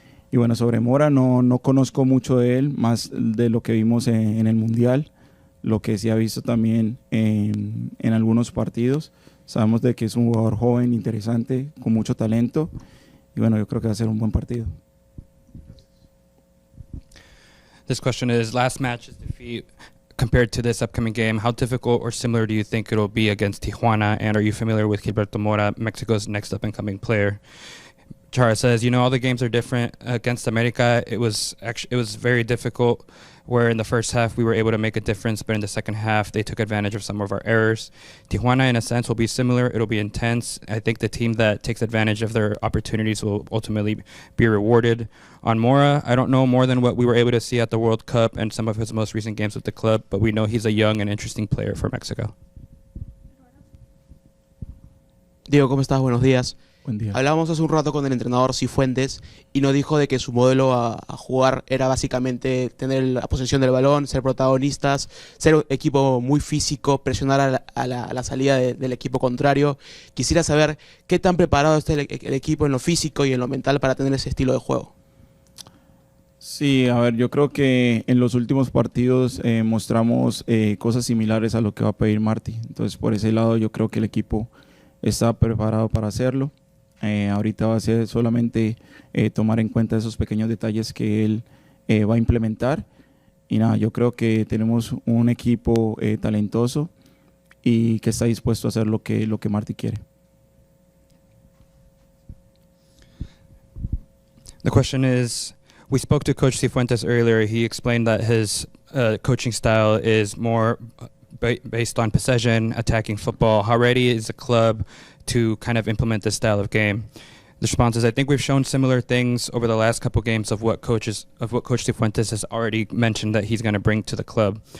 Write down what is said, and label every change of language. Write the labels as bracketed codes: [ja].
[es] Y bueno, sobre Mora no conozco mucho de él, más de lo que vimos en el Mundial, lo que sí ha visto también en algunos partidos. Sabemos de que es un jugador joven, interesante, con mucho talento, y bueno, yo creo que va a ser un buen partido. [en] This question is, last match's defeat compared to this upcoming game, how difficult or similar do you think it'll be against Tijuana? And are you familiar with Gilberto Mora, Mexico's next up-and-coming player? Chara says, all the games are different. Against America, it was very difficult, where in the first half we were able to make a difference, but in the second half they took advantage of some of our errors. Tijuana, in a sense, will be similar. It'll be intense. I think the team that takes advantage of their opportunities will ultimately be rewarded. On Mora, I don't know more than what we were able to see at the World Cup and some of his most recent games with the club, but we know he's a young and interesting player for Mexico. [es] Diego, ¿cómo estás? Buenos días. Buen día. Hablábamos hace un rato con el entrenador Cifuentes y nos dijo de que su modelo a jugar era básicamente tener la posesión del balón, ser protagonistas, ser un equipo muy físico, presionar a la salida del equipo contrario. Quisiera saber qué tan preparado está el equipo en lo físico y en lo mental para tener ese estilo de juego. Sí, a ver, yo creo que en los últimos partidos mostramos cosas similares a lo que va a pedir Martí. Entonces, por ese lado, yo creo que el equipo está preparado para hacerlo. Ahorita va a ser solamente tomar en cuenta esos pequeños detalles que él va a implementar. Y nada, yo creo que tenemos un equipo talentoso y que está dispuesto a hacer lo que Martí quiere. [en] The question is, we spoke to Coach Cifuentes earlier. He explained that his coaching style is more based on possession, attacking football. How ready is the club to kind of implement this style of game? The response is, I think we've shown similar things over the last couple games of what Coach Cifuentes has already mentioned that he's going to bring to the club.